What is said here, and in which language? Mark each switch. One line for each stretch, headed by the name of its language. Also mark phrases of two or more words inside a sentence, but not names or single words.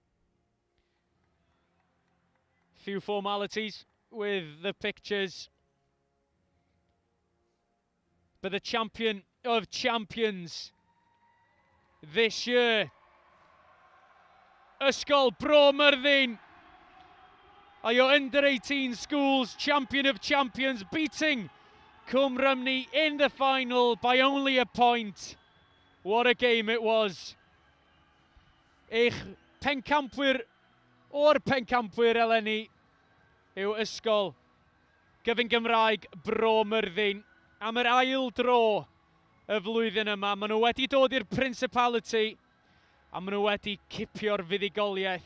English: Few formalities with the pictures, but the champion of champions this year, Ysgol Bro Myrddin, are your under-18 schools champion of champions, beating Rhymni in the final by only a point. What a game it was.
Welsh: Eich pencampwyr o'r pencampwyr eleni yw Ysgol Gyfun Gymraeg Bro Myrddin am yr ail dro y flwyddyn yma. Maen nhw wedi dod i'r Principality a maen nhw wedi cipio'r fuddugoliaeth.